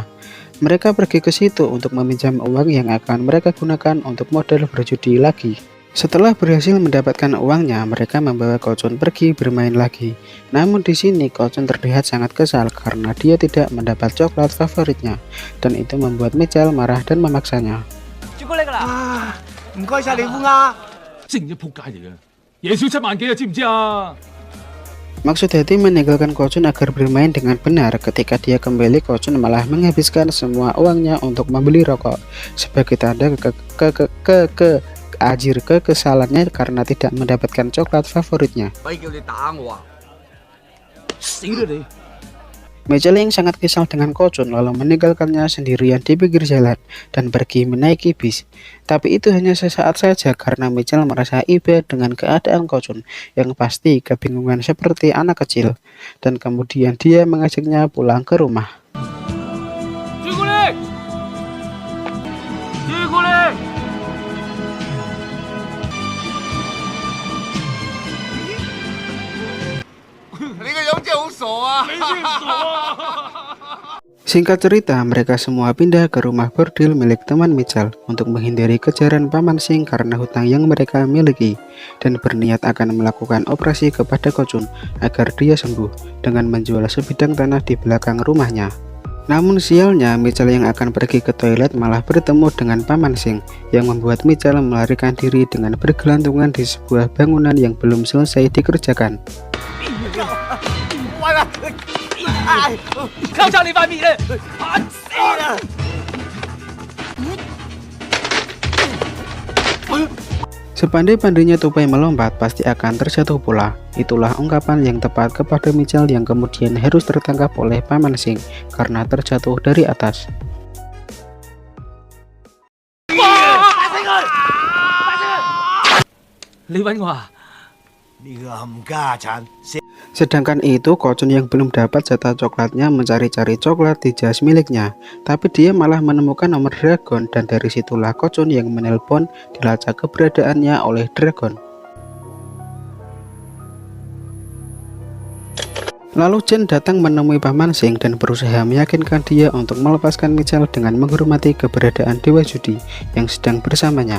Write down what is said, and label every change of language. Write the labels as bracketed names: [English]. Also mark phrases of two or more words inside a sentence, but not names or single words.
[Indonesian] Mereka pergi ke situ untuk meminjam uang yang akan mereka gunakan untuk modal berjudi lagi. Setelah berhasil mendapatkan uangnya, mereka membawa Kocun pergi bermain lagi. Namun di sini Kocun terlihat sangat kesal karena dia tidak mendapat coklat favoritnya, dan itu membuat Michelle marah dan memaksanya. [Cantonese] 唔該晒你烏鴉。正一仆街嚟嘅，夜少7萬幾啊，知唔知啊？ [Indonesian] Maksud Hetty meninggalkan Kocun agar bermain dengan benar. Ketika dia kembali, Kocun malah menghabiskan semua uangnya untuk membeli rokok sebagai tanda kekesalannya karena tidak mendapatkan coklat favoritnya. [Cantonese] 咪叫你打我啊！死啦你！ [Indonesian] Mitchell yang sangat kesal dengan Kocun lalu meninggalkannya sendirian di pinggir jalan dan pergi menaiki bis. Tapi itu hanya sesaat saja karena Mitchell merasa iba dengan keadaan Kocun yang pasti kebingungan seperti anak kecil. Dan kemudian dia mengajaknya pulang ke rumah. [Cantonese] 朱古力，朱古力，你個樣真係好傻啊！ [Indonesian] Singkat cerita, mereka semua pindah ke rumah bordil milik teman Mitchell untuk menghindari kejaran Paman Sing karena hutang yang mereka miliki dan berniat akan melakukan operasi kepada Kocun agar dia sembuh dengan menjual sebidang tanah di belakang rumahnya. Namun sialnya, Mitchell yang akan pergi ke toilet malah bertemu dengan Paman Sing yang membuat Mitchell melarikan diri dengan bergelantungan di sebuah bangunan yang belum selesai dikerjakan. [Cantonese] 靠上你塊面啊！死啦！ [Indonesian] Sepandai-pandainya tupai melompat pasti akan terjatuh pula. Itulah ungkapan yang tepat kepada Mitchell yang kemudian harus tertangkap oleh Paman Sing karena terjatuh dari atas. [Cantonese] 你揾我啊？呢個冚家產， [Indonesian] Sedangkan itu Kocun yang belum dapat jatah coklatnya mencari-cari coklat di jas miliknya. Tapi dia malah menemukan nomor Dragon dan dari situlah Kocun yang menelpon dilacak keberadaannya oleh Dragon. Lalu Chen datang menemui Paman Sing dan berusaha meyakinkan dia untuk melepaskan Mitchell dengan menghormati keberadaan Dewa Judi yang sedang bersamanya.